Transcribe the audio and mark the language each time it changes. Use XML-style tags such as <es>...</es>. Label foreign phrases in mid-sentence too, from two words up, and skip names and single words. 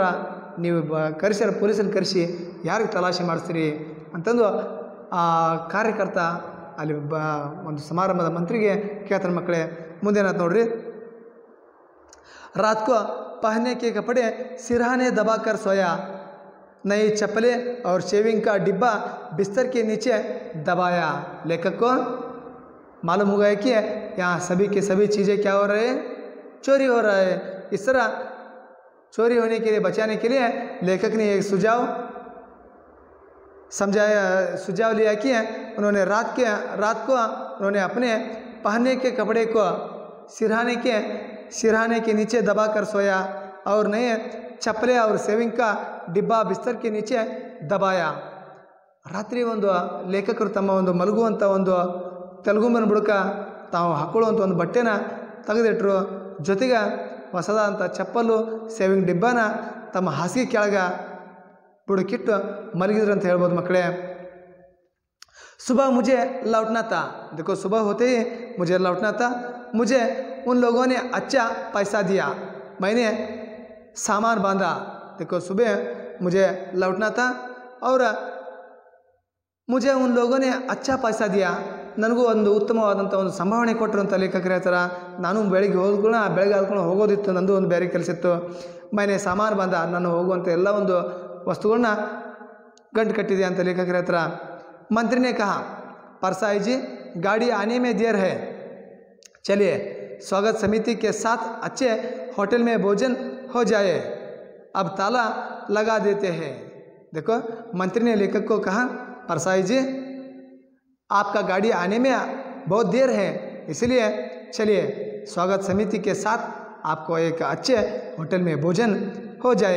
<kn>ನೀವು ಕರೆಸ್ಯಾರ, ಪೊಲೀಸನ್ನು ಕರೆಸಿ ಯಾರಿಗೆ ತಲಾಶೆ ಮಾಡಿಸ್ತೀರಿ ಅಂತಂದು ಆ ಕಾರ್ಯಕರ್ತ ಅಲ್ಲಿ ಒಂದು ಸಮಾರಂಭದ ಮಂತ್ರಿಗೆ ಕೇಳ್ತಾರೆ ಮಕ್ಕಳೇ. ಮುಂದೇನಾಯ್ತು ನೋಡ್ರಿ.</kn> <hi>रात को पहनने के कपड़े सिरहाने दबाकर सोया, नई चप्पलें और शेविंग का डिब्बा बिस्तर के नीचे दबाया. लेखक को मालूम हो गया कि यहाँ सभी के सभी चीज़ें क्या हो रहे हैं, चोरी हो रहा है. इस तरह चोरी होने के लिए बचाने के लिए लेखक ने एक सुझाव लिया कि उन्होंने रात को उन्होंने अपने पहनने के कपड़े को सिरहाने के नीचे दबाकर सोया और नए चप्पले और सेविंग का डिब्बा बिस्तर के नीचे दबाया.</hi> <kn>ರಾತ್ರಿ ಒಂದು ಲೇಖಕರು ತಮ್ಮ ಒಂದು ಮಲಗುವಂಥ ಒಂದು ತೆಲುಗುಂಬನ ಬುಡಕ ತಾವು ಹಾಕೊಳ್ಳುವಂಥ ಒಂದು ಬಟ್ಟೆನ ತೆಗೆದಿಟ್ರು. ಜೊತೆಗೆ ಹೊಸದಾದಂಥ ಚಪ್ಪಲು ಸೇವಿಂಗ್ ಡಿಬ್ಬಾನ ತಮ್ಮ ಹಾಸಿಗೆ ಕೆಳಗೆ ಬುಡಕ್ಕಿಟ್ಟು ಮಲಗಿದ್ರು ಅಂತ ಹೇಳ್ಬೋದು ಮಕ್ಕಳೇ.</kn> <hi>सुबह मुझे लौटना था. देखो सुबह होते ही मुझे लौटना था. मुझे उन लोगों ने अच्छा पैसा दिया, मैंने सामान बांधा. देखो सुबह मुझे लौटना था और मुझे उन लोगों ने अच्छा पैसा दिया.</hi> <kn>ನನಗೂ ಒಂದು ಉತ್ತಮವಾದಂಥ ಒಂದು ಸಂಭಾವನೆ ಕೊಟ್ಟರು ಅಂತ ಲೇಖಕರು ಹೇಳ್ತಾರೆ. ನಾನು ಬೆಳಗ್ಗೆ ಆದ್ಕೊಂಡು ಹೋಗೋದಿತ್ತು, ನಂದು ಒಂದು ಬೇರೆ ಕೆಲಸ ಇತ್ತು. ಮನೆ ಸಾಮಾನು ಬಂದ, ನಾನು ಹೋಗುವಂಥ ಎಲ್ಲ ಒಂದು ವಸ್ತುಗಳನ್ನ ಗಂಟು ಕಟ್ಟಿದೆ ಅಂತ ಲೇಖಕರು ಹೇಳ್ತಾರೆ.</kn> <hi>मंत्री ने कहा परसाई जी गाड़ी आने में देर है, चलिए स्वागत समिति के साथ अच्छे होटल में भोजन हो जाए, अब ताला लगा देते हैं. देखो मंत्री ने लेखक को कहा परसाई जी आपका गाड़ी आने में बहुत देर है, इसलिए चलिए स्वागत समिति के साथ आपको एक अच्छे होटल में भोजन हो जाए.</hi>